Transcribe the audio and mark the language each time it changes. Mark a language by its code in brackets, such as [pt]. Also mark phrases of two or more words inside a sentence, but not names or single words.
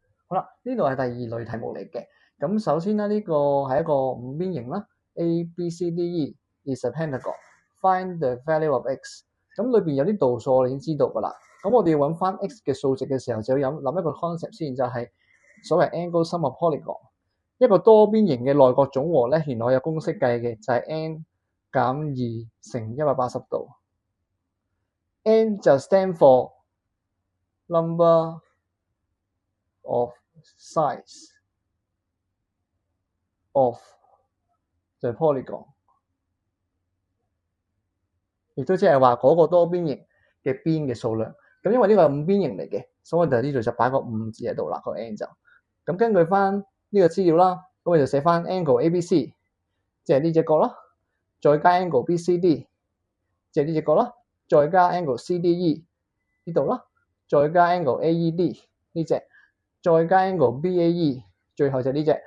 [yue] 好啦，呢度係第二類題目嚟嘅。咁首先咧，呢個係一個五邊形啦 ， [en] A B C D E is a pentagon. Find the value of x。 [yue] 咁裏邊有啲度數我哋已經知道噶啦。咁我哋要揾翻 x 嘅數值嘅時候，就要諗一個 concept 先，就係所謂 [en] angle sum of polygon。 [yue] 一個多邊形嘅內角總和咧，原來有公式計嘅，就係 n 減2乘180度。n 就 [en] stand for number of sides of the polygon， [yue] 亦都即係話嗰個多邊形嘅邊嘅數量。咁因為呢個係五邊形嚟嘅，所以我哋呢度就擺個5字喺度啦，個 n 就。咁根據翻呢個資料啦，咁我就寫翻 [en] angle ABC， [yue] 即係呢隻角啦，再加 [en] angle BCD， [yue] 即係呢隻角啦，再加 [en] angle CDE [yue] 呢度啦，再加 [en] angle AED [yue] 呢隻，再加 [en] angle BAE， [yue] 最後就呢隻。